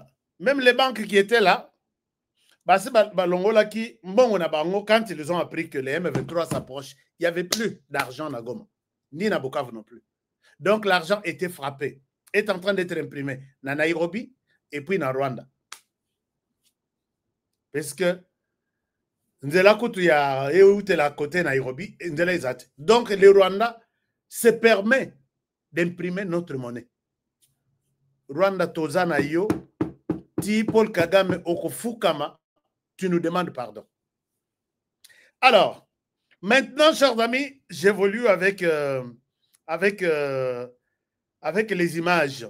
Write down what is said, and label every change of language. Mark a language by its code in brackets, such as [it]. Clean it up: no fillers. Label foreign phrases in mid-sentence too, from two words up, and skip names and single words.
[fr] Même les banques qui étaient là, quand ils ont appris que les M23 s'approchent, il n'y avait plus d'argent à Goma, ni à Bukavu non plus. Donc l'argent était frappé, est en train d'être imprimé à Nairobi et puis à Rwanda. Parce que [ln] Nzela kutu ya [fr] la côté [ln] Nairobi, Nzela izate. [fr] Donc le Rwanda se permet d'imprimer notre monnaie. [ln] Rwanda tozana yo, ti Paul Kagame okofukama, [fr] tu nous demandes pardon. Alors, maintenant, chers amis, j'évolue avec les images.